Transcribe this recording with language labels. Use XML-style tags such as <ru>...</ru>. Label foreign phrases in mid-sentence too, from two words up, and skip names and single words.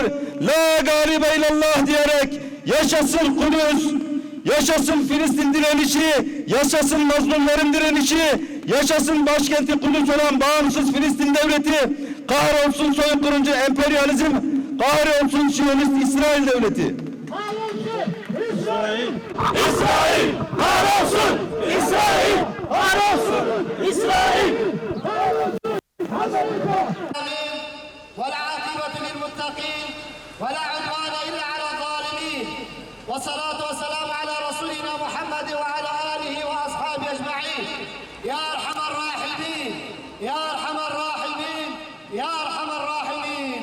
<ar>لا غالب إلا الله</ar> <tr>diyerek yaşasın Kudüs, yaşasın Filistin direnişi, yaşasın mazlumların direnişi, yaşasın başkenti Kudüs olan bağımsız Filistin devleti, kahrolsun soykırımcı emperyalizm, kahrolsun Siyonist İsrail devleti. İsrail! İsrail! Kahrolsun! İsrail! Kahrolsun! İsrail!</tr> <ar>والعاقبة للمتقين ولا عدوان إلا على الظالمين والصلاة والسلام على رسولنا محمد وعلى آله وأصحابه أجمعين. يا أرحم الراحمين يا أرحم الراحمين يا أرحم الراحمين.</ar>